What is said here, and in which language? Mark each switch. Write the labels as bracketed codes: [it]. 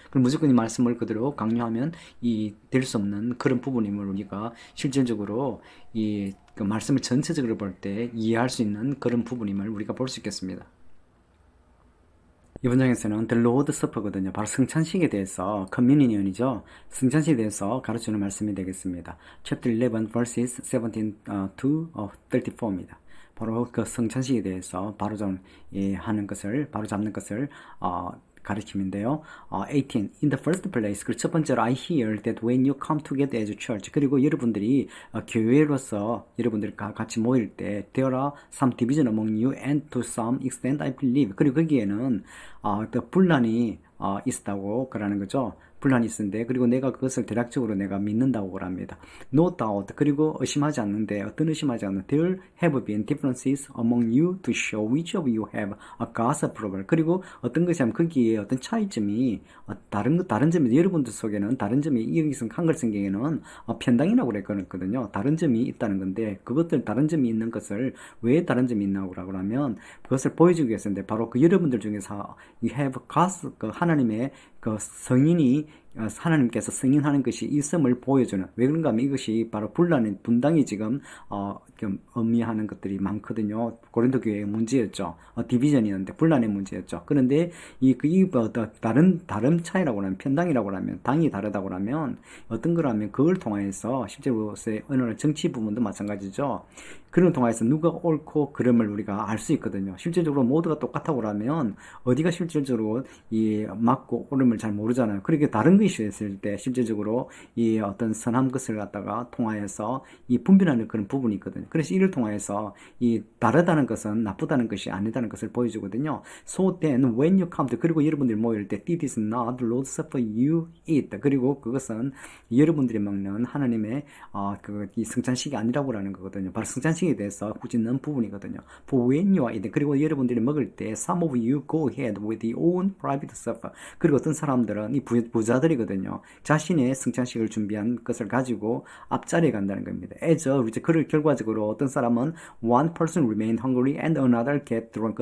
[ko] 그럼 무조건 이 말씀을 그대로 강요하면 될 수 없는 그런 부분임을 우리가 실질적으로 그 말씀을 전체적으로 볼 때 이해할 수 있는 그런 부분임을 우리가 볼 수 있겠습니다. 이번 장에서는 [en] The Lord Supper [ko] 거든요. 바로 성찬식에 대해서 커뮤니언이죠. 성찬식에 대해서 가르치는 말씀이 되겠습니다. [en] Chapter 11 verses 17 to 34 [ko] 입니다. 바로 그 성찬식에 대해서 하는 것을 바로 잡는 것을 가르침인데요. 18. [en] In the first place, [ko] 그 첫 번째로 [en] I hear that when you come together as a church, [ko] 그리고 여러분들이 교회로서 여러분들이 같이 모일 때 [en] there are some division among you and to some extent I believe. [ko] 그리고 거기에는 또 분란이 있다고 그러는 거죠. 분란이 있는데 그리고 내가 그것을 대략적으로 내가 믿는다고 그럽니다. [en] No doubt. [ko] 그리고 의심하지 않는데 어떤 의심하지 않는 [en] There have been differences among you to show which of you have a God's approval. [ko] 그리고 어떤 것이 하면 거기에 어떤 차이점이 다른 점이 여러분들 속에는 다른 점이 여기서 한글 성경에는 편당이라고 그랬거든요. 다른 점이 있다는 건데 그것들 다른 점이 있는 것을 왜 다른 점이 있나고 그러면 그것을 보여주기 위해서인데 바로 그 여러분들 중에서 [en] you have God's [ko] 하나님의 그 성인이 하나님께서 승인하는 것이 있음을 보여주는 왜 그런가 하면 이것이 바로 분당이 지금 의미하는 것들이 많거든요. 고린도 교회의 문제였죠. 디비전이었는데 분란의 문제였죠. 그런데 다른 차이라고 하면 편당이라고 하면 당이 다르다고 하면 어떤 거라면 그걸 통해서 실제로서의 언어의 정치 부분도 마찬가지죠. 그런 통해서 누가 옳고 그름을 우리가 알 수 있거든요. 실질적으로 모두가 똑같다고 하면 어디가 실질적으로 맞고 옳음을 잘 모르잖아요. 그렇게 다른 것이 있을 때 실질적으로 어떤 선한 것을 갖다가 통하여서 분별하는 그런 부분이 있거든요. 그래서 이를 통해서 다르다는 것은 나쁘다는 것이 아니다는 것을 보여주거든요. [en] So then when you come to [ko] 그리고 여러분들이 모일 때 [en] it is not the Lord's supper you eat. [ko] 그리고 그것은 여러분들이 먹는 하나님의 이 성찬식이 아니라고 하는 거거든요. 바로 성찬식에 대해서 굳이 넣은 부분이거든요. [en] For when you are eating [ko] 그리고 여러분들이 먹을 때 [en] some of you go ahead with your own private supper. [ko] 그리고 어떤 사람들은 이 부자들이 그리거든요. 자신의 승천식을 준비한 것을 가지고 앞자리에 간다는 겁니다. [en] as a result, [ko] 그를 결과적으로 어떤 사람은 [en] one person remain hungry and another get drunk.